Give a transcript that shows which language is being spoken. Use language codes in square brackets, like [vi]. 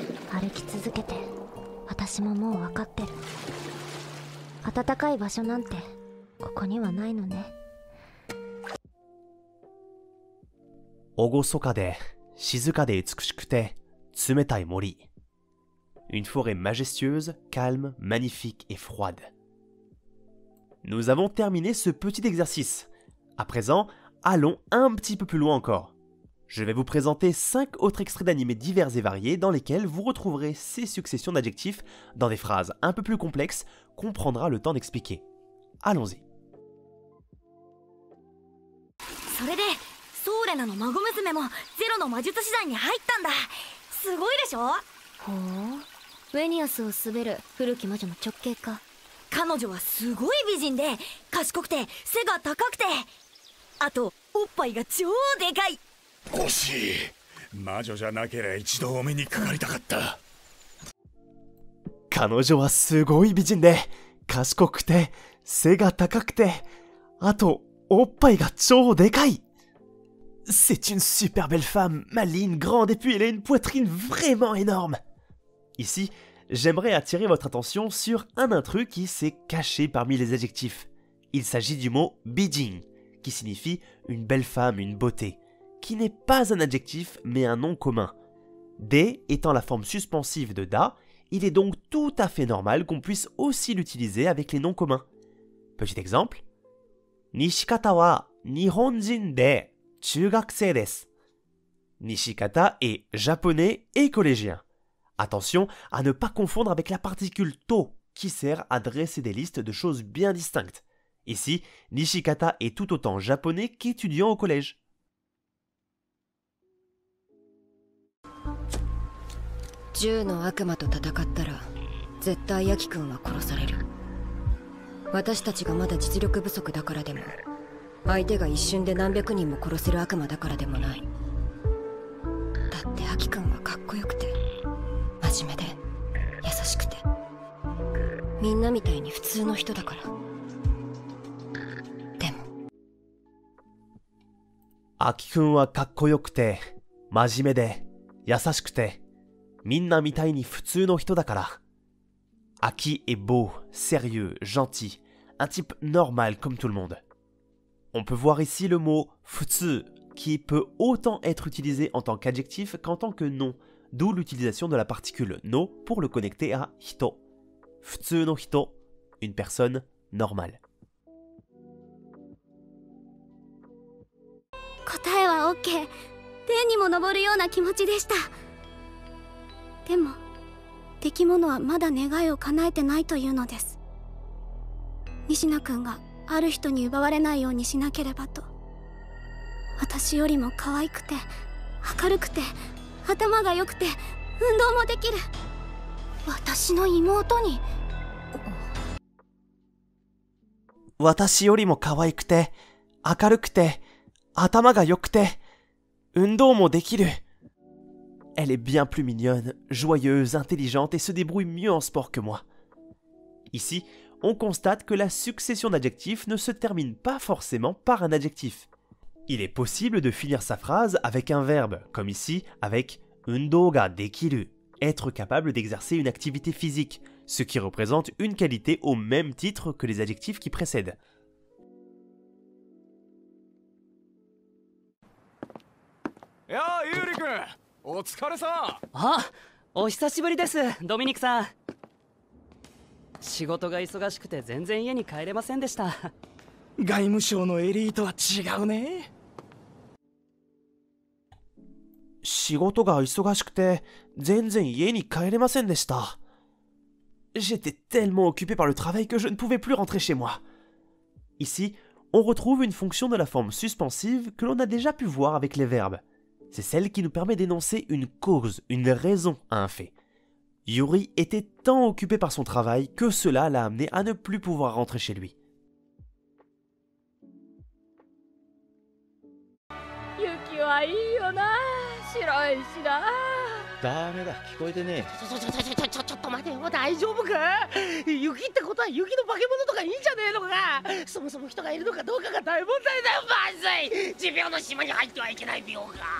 [ja] 歩き続けて私ももう分かってる。暖かい場所なんてここにはないのね。厳かで静かで美しくて冷たい森。 [fr] Une forêt majestueuse, calme, magnifique et froide. Nous avons terminé ce petit exercice. À présent, allons un petit peu plus loin encore. Je vais vous présenter 5 autres extraits d'animés divers et variés dans lesquels vous retrouverez ces successions d'adjectifs dans des phrases un peu plus complexes qu'on prendra le temps d'expliquer. Allons-y. [ja] それでソーレナの孫娘もゼロの魔術師団に入ったんだ。すごいでしょ。ほう、ウェニアスを滑る古き魔女の直系か。彼女はすごい美人で賢くて背が高くて、あとおっぱいが超でかい。惜しい。魔女じゃなければ一度お目にかかりたかった。彼女はすごい美人で賢くて背が高くて、あとおっぱいが超でかい。 [fr] C'est une super belle femme, maligne, grande et puis elle a une poitrine vraiment énorme. Ici, j'aimerais attirer votre attention sur un intrus qui s'est caché parmi les adjectifs. Il s'agit du mot bijin, qui signifie une belle femme, une beauté, qui n'est pas un adjectif mais un nom commun. De étant la forme suspensive de da, il est donc tout à fait normal qu'on puisse aussi l'utiliser avec les noms communs. Petit exemple. [ja] Nishikata wa nihonjin de chugakusei desu. [fr] Nishikata est japonais et collégien. Attention à ne pas confondre avec la particule to qui sert à dresser des listes de choses bien distinctes. Ici, Nishikata est tout autant japonais qu'étudiant au collège. [ja] 10の悪魔と戦ったら絶対ヤキ君は殺される。私たちがまだ実力不足だからでも、相手が一瞬で何百人も殺せる悪魔だからでもない。だってヤキ君はかっこよくて真面目で優しくて、みんなみたいに普通の人だから。でもアキくんはかっこよくて真面目で優しくて、みんなみたいに普通の人だから。 [fr] Aki est beau, sérieux, gentil, un type normal comme tout le monde. On peut voir ici le mot futsu qui peut autant être utilisé en tant qu'adjectif qu'en tant que nom, d'où l'utilisation de la particule no pour le connecter à hito. [ja] Futsu no hito, [fr] une personne normale. [ja] 答えは OK。天にも昇るような気持ちでした。でも出来物はまだ願いを叶えてないというのです。仁科君がある人に奪われないようにしなければと。私よりも可愛くて明るくて頭が良くて運動もできる私の妹に。私よりも可愛くて明るくて頭が良くて運動もできる。 [fr] Elle est bien plus mignonne, joyeuse, intelligente et se débrouille mieux en sport que moi. Ici, on constate que la succession d'adjectifs ne se termine pas forcément par un adjectif. Il est possible de finir sa phrase avec un verbe, comme ici avec [ja] undo ga dekiru, [fr] être capable d'exercer une activité physique, ce qui représente une qualité au même titre que les adjectifs qui précèdent. [ja] やあ、ユーリ君、お疲れさ。あ、お久しぶりです、ドミニクさん。仕事が忙しくて全然家に帰れませんでした。外務省のエリートは違うね。仕事が忙しくて全然家に帰れませんでした。 [fr] J'étais tellement occupé par le travail que je ne pouvais plus rentrer chez moi. Ici, on retrouve une fonction de la forme suspensive que l'on a déjà pu voir avec les verbes. C'est celle qui nous permet d'énoncer une cause, une raison à un fait. Yuri était tant occupé par son travail que cela l'a amené à ne plus pouvoir rentrer chez lui. [ja] Yuki はいいよな、白いしな。ダメだ、聞こえてねえ。ちょっと待てよ、大丈夫か？雪ってことは雪の化け物とかいいんじゃねえのか？そもそも人がいるのかどうかが大問題だよ。まずい、持病の島に入ってはいけない病か。